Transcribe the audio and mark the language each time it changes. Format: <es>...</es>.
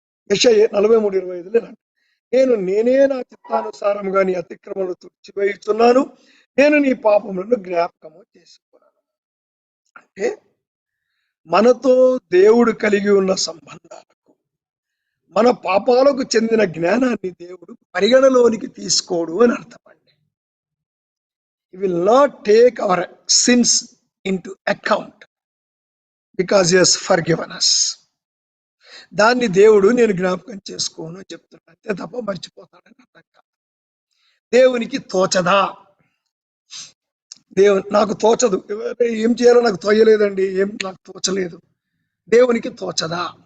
<te>యెషయా 43:25 నేనే నా చిత్తానుసారంగా నీ అతిక్రమను తుడిచివేయుచున్నాను, నేను నీ పాపములను జ్ఞాపకము చేసుకున్నాను. అంటే మనతో దేవుడు కలిగి ఉన్న సంబంధాలకు, మన పాపాలకు చెందిన జ్ఞానాన్ని దేవుడు పరిగణలోనికి తీసుకోడు అని అర్థం అండి.</te> <en>He will not take our sins into account because he has forgiven us.</en> <te>దాన్ని దేవుడు నేను జ్ఞాపకం చేసుకోను అని చెప్తున్నాడు. అంతే తప్ప మర్చిపోతాడని అర్థం కాదు. దేవునికి తోచదా? నాకు తోచదు, ఏం చేయాలో నాకు తోయలేదండి, ఏం నాకు తోచలేదు. దేవునికి తోచదా?</te>